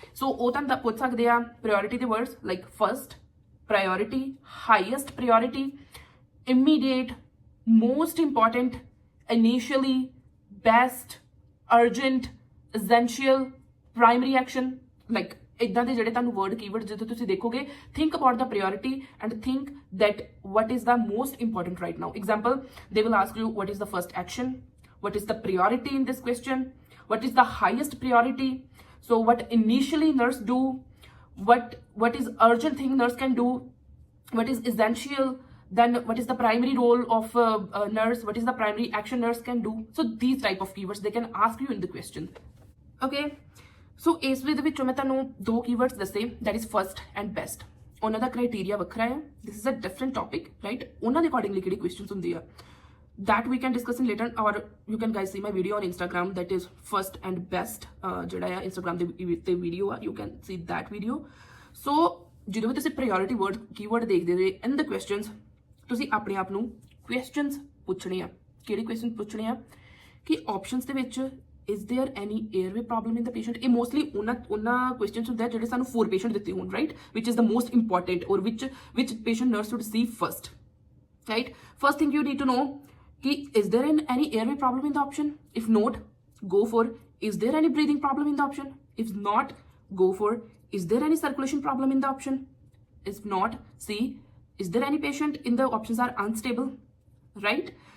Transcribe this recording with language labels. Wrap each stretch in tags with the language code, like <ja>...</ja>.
<pa>ਸੋ ਉਹ ਤੁਹਾਨੂੰ ਪੁੱਛ ਸਕਦੇ ਆ</pa> <en>priority ਦੇ words like first priority, highest priority, immediate, most important, initially, best, urgent, essential, primary action, like</en> <pa>ਇੱਦਾਂ ਦੇ ਜਿਹੜੇ ਤੁਹਾਨੂੰ ਵਰਡ ਕੀਵਰਡ ਜਦੋਂ ਤੁਸੀਂ ਦੇਖੋਗੇ,</pa> <en>think about the priority and think that what is the most important right now. Example, they will ask you what is the first action, what is the priority in this question, what is the highest priority, so what initially nurse do, what is urgent thing nurse can do, what is essential, then what is the primary role of a nurse, what is the primary action nurse can do. So these type of keywords they can ask you in the question, okay।</en> <pa>so ਇਸ ਦੇ ਵਿੱਚ ਮੈਂ ਤੁਹਾਨੂੰ ਦੋ keywords ਦੱਸੇ,</pa> <en>that is first and best।</en> <pa>ਉਹਨਾਂ ਦਾ criteria ਵੱਖਰਾ ਹੈ,</pa> <en>this is a different topic, right।</en> <pa>ਉਹਨਾਂ ਦੇ accordingly ਕਿਹੜੀ questions ਹੁੰਦੀ ਆ</pa> <en>that we can discuss in later, or you can guys see my video on Instagram that is first and best,</en> <pa>ਜਿਹੜਾ ਆ Instagram ਦੇ video ਆ,</pa> <en>you can see that video।</en> <pa>so ਜਦੋਂ ਵੀ ਤੁਸੀਂ priority word keyword ਦੇਖਦੇ ਜੇ</pa> <en>in the questions,</en> <pa>ਤੁਸੀਂ ਆਪਣੇ ਆਪ ਨੂੰ ਕੁਐਸਚਨਸ ਪੁੱਛਣੇ ਆ। ਕਿਹੜੇ ਕੁਐਸਚਨ ਪੁੱਛਣੇ ਆ ਕਿ ਆਪਸ਼ਨਸ ਦੇ ਵਿੱਚ</pa> <en>is there any airway problem in the patient।</en> <pa>ਇਹ ਮੋਸਟਲੀ ਉਹਨਾਂ ਕੁਐਸਚਨਸ ਹੁੰਦੇ ਆ ਜਿਹੜੇ ਸਾਨੂੰ ਫੋਰ ਪੇਸ਼ੈਂਟ ਦਿੱਤੇ ਹੋਣ, right,</pa> <en>which is the most important or which patient nurse should see first,</en> <pa>right।</pa> <en>first thing you need to know कि is there any airway problem in the option, if not go for is there any breathing problem in the option, if not go for is there any circulation problem in the option, if not see is there any patient in the options are unstable, right।</en>